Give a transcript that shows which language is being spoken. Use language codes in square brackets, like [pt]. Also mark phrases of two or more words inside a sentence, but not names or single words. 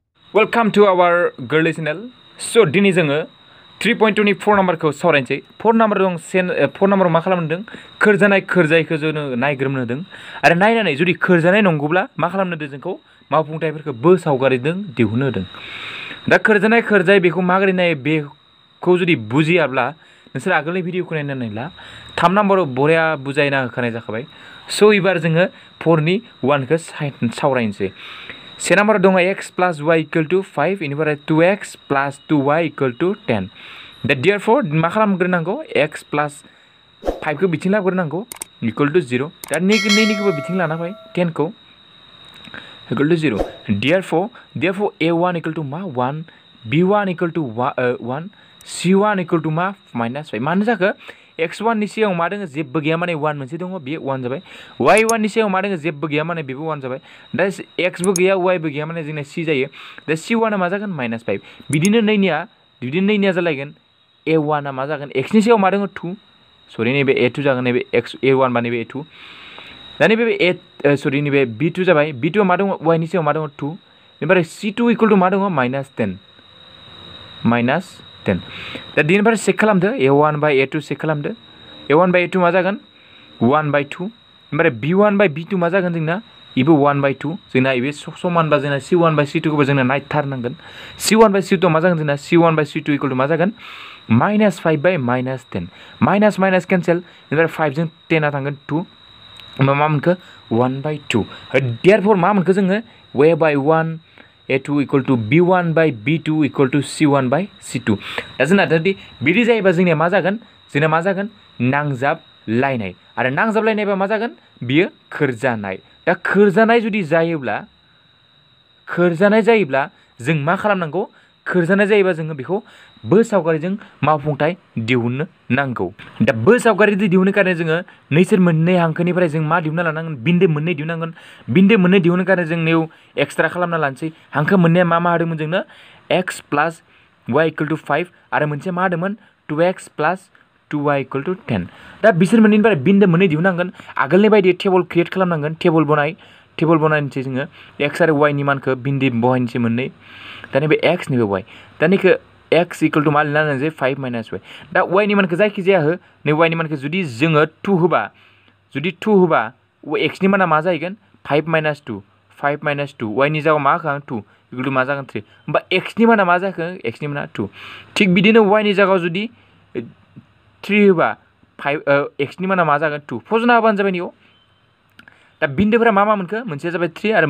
[en] Welcome to our girly channel. [brx] So दिनै जोङो 3.2 नि 4 नाम्बारखौ सावरायनोसै। 4 नाम्बार दं 4 नाम्बाराव मा खालामदों? खोरजानाय खोरजायखौ जोङो नायग्रोमनो होदों आरो नायनानै जुदि खोरजानाय नंगौब्ला मा खालामनो होदों जोंखौ मावफुंथायफोरखौ बो सावगारिजों दिहुननो होदों। दा खोरजानाय खोरजाय बेखौ माबोरै नायो बेखौ जुदि बुजियाब्ला नोंसोर आगोलनि भिडिअखौ नायनानै ला 3 नाम्बाराव बरिया बुजायना होखानाय जाखाबाय। सो एबार जोङो 4 नि 1 खौ सावरायनोसै। से नाम्बार दङ [en] x plus y equal to 5 [brx] इनिफ्राय [en] 2x plus 2y equal to 10 [brx] दा therefore मा खालामग्रोनांगौ x plus 5 खौ बिथिं लाबोग्रोनांगौ [en] equal to 0 [brx] दा नैनिखौबो बिथिं लाना फै 10 खौ [en] equal to 0 therefore a1 equal to [brx] मा [en] 1 b1 equal to 1 c1 equal to [brx] मा -5 मानो जाखो x1 नि सिगाङाव मा दङ जेबो गैया माने 1 मोनसे दङ बे 1 जाबाय y1 नि सिगाङाव मा दङ जेबो गैया माने बेबो 1 जाबाय दा x बो गैया y बो गैया माने जोंना c जायो दा c1 आ मा जागोन -5 बिदिनो नैनिया जालायगोन a1 आ मा जागोन x नि सिगाङाव मा दङ 2 सरि नैबे a2 जागोन नैबे x a1 बा नैबे a2 दा नैबे सरि नैबे b2 जाबाय b2 मा दङ y नि सिगाङाव मा दङ 2 ओमफ्राय c2 [en] equal to [brx] मा दङ -10 दा दिननिफ्राय चेक खालामदो a1 बाय a2 चेक खालामदो a1 बाय a2 मा जागोन 1/2 ओमफ्राय b1 बाय b2 मा जागोन जोंना इबो 1/2 जोंना इबे समानबा जोंना c1 बाय c2 खौबो जोंना नायथारनांगोन c1 बाय c2 मा जागोन जोंना c1 बाय c2 [en] equal to [brx] मा जागोन -5 बाय -10 [en] minus cancel [brx] ओमफ्राय 5 जों 10 आ थांगोन 2 मा मोनखो 1/2 देयरफॉर मा मोनखो जोङो y बाय 1 [en] a2 equal to b1 by b2 equal to c1 by c2 [brx] दा जोंना बिदि जायोबा जोंनिया मा जागोन नांजाबलायनाय आरो नांजाबलायनायबा मा जागोन बियो खोरजानाय दा खोरजानाय जुदि जायोब्ला जों मा खालामनांगौ खोरजानाय जायोबा जोङो बेखौ बो सावगारिजों मावफुंथाय दिहुननो नांगौ दा बो सावगारि दिहुननो कारणे जोङो नैसोर मोननै हांखोनिफ्राय जों मा दिहुनना लानांगोन बिन्दो मोननै दिहुननो कारणे जों नेव एक्सट्रा खालामना लानोसै हांखो मोननैया मा होदोंमोन जोंनो [en] x plus y equal to 5 [brx] आरो मोनसे मा होदोंमोन [en] 2x plus 2y equal to 10 [brx] दा बिसोर मोननैनिफ्राय बिन्दो मोननै दिहुननांगोन आगोलनि बायदि [en] table create [brx] खालामनांगोन टेबल बनायनोसै जोङो x आरो y नि मानखौ बिन्दो बहायनोसै मोननै दा नैबे x नैबे y दा नैखौ [en] x equal to [brx] मा लिरना होनोसै 5 - y दा y नि मानखौ जायखि जाया हो नै y नि मानखौ जुदि जोङो 2 होबा x नि माना मा जाहैगोन 5 - 2 y नि जागाव मा होखां 2 [en] equal to [brx] मा जागोन 3 होमबा x नि माना मा जाखो x नि माना 2 थिग बिदिनो y नि जागाव जुदि 3 होबा x नि माना मा जागोन 2 फजना होबानो जाबाय नियाव दा बिन्दोफोरा मा मोनखो मोनसेया जाबाय 3 आरो